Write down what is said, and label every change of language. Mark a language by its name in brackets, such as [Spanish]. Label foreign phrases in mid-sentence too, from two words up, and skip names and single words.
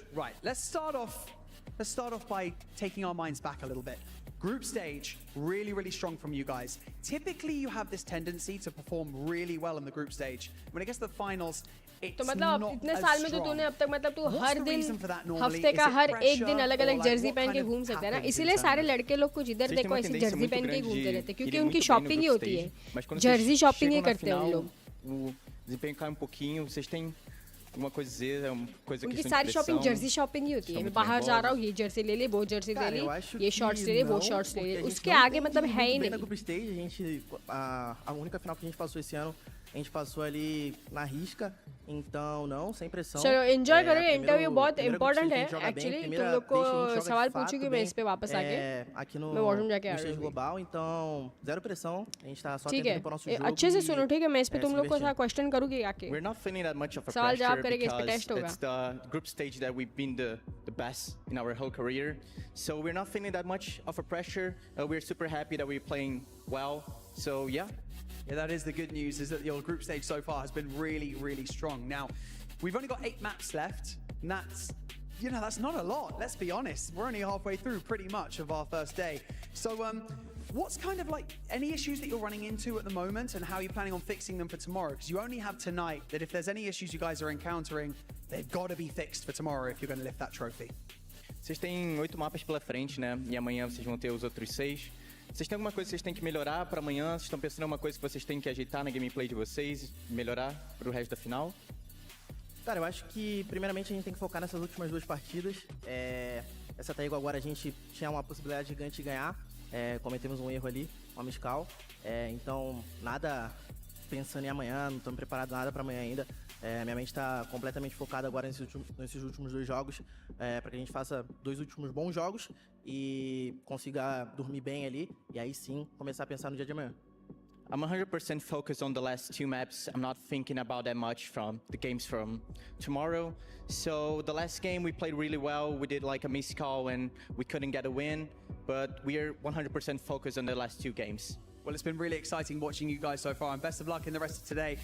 [English] Right, let's start off by taking our minds back a little bit. Group stage, really strong from you guys. Typically, you have this tendency to perform really well in the group stage. When it gets to the finals, it's not as strong. What's the reason for that normally? [Hindi] हफ्ते का हर एक दिन अलग-अलग जर्सी पहन के घूम सकते हैं ना इसीलिए सारे लड़के लोग कुछ इधर देखो ऐसी जर्सी पहन के घूमते रहते हैं क्योंकि उनकी शॉपिंग ही होती है [English] jersey shopping [Hindi] ही करते हैं उन लोग [Portuguese] o desempenho cai pouquinho vocês têm alguma coisa a dizer uma coisa que [Hindi] उनकी सारी शॉपिंग [English] jersey shopping [Hindi] ही होती है मैं बाहर जा रहा हूँ ये जर्सी ले ले वो जर्सी ले ले ये शॉर्ट्स ले ले वो शॉर्ट्स ले ले उसके आगे मतलब है ही नहीं [English] group stage [Portuguese] a gente a única final que a gente passou esse ano a gente passou ali na risca então não sem pressão [Hindi] चलो एंजॉय करो ये इंटरव्यू बहुत इंपॉर्टेंट है एक्चुअली तुम लोग को सवाल पूछूंगी मैं इस पे वापस आके मैं वॉशरूम जाके आ रहा हूँ [Portuguese] global então zero pressão a gente tá só tentando pro nosso jogo [Hindi] अच्छे से सुनो ठीक है मैं इस पे तुम लोग को सारा क्वेश्चन करूंगी आके [English] we're not feeling that much of a [Hindi] सवाल जवाब [English] pressure [Hindi] करेंगे इस पे टेस्ट [English] because [Hindi] होगा [English] it's the group stage that we've been the best in our whole career so we're not feeling that much of a pressure we're super happy that we're playing well so yeah. Yeah, that is the good news, is that your group stage so far has been really strong. Now, we've only got 8 maps left, and that's, you know, that's not a lot, let's be honest. We're only halfway through pretty much of our first day. So, what's kind of like, any issues that you're running into at the moment, and how you're planning on fixing them for tomorrow? Because you only have tonight, that if there's any issues you guys are encountering, they've got to be fixed for tomorrow if you're going to lift that trophy. [Portuguese] Vocês têm 8 mapas pela frente, né? E amanhã vocês vão ter os outros 6. Vocês têm alguma coisa que vocês têm que melhorar para amanhã? Vocês estão pensando em alguma coisa que vocês têm que ajeitar na gameplay de vocês, melhorar para o resto da final? Cara, eu acho que primeiramente a gente tem que focar nessas últimas 2 partidas. Essa Taigo agora a gente tinha uma possibilidade gigante de ganhar. Cometemos um erro ali, uma miscal. Então, nada pensando em amanhã, não estamos preparados nada para amanhã ainda. Minha mente está completamente focada agora nesses últimos 2 jogos, para que a gente faça 2 últimos bons jogos e consiga dormir bem ali, e aí sim começar a pensar no dia de amanhã. [English] I'm 100% focused on the last 2 maps. I'm not thinking about that much from the games from tomorrow. So the last game we played really well. We did like a miss call and we couldn't get a win, but we are 100% focused on the last 2 games. Well, it's been really exciting watching you guys so far, and best of luck in the rest of today.